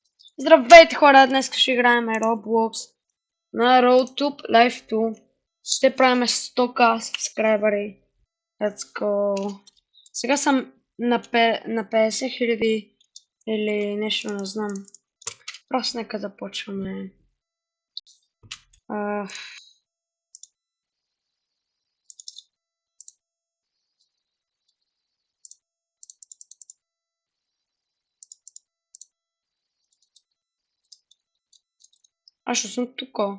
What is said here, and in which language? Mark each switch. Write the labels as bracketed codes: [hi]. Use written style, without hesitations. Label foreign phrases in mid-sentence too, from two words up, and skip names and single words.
[bg] Здравейте хора, днес ще играем Roblox на RoadTube Live 2. Ще правим 100k subscriberi. [en] Let's go. [bg] Сега съм на 50 000 или нещо, не знам. Просто нека започваме. Аз ще съм тук.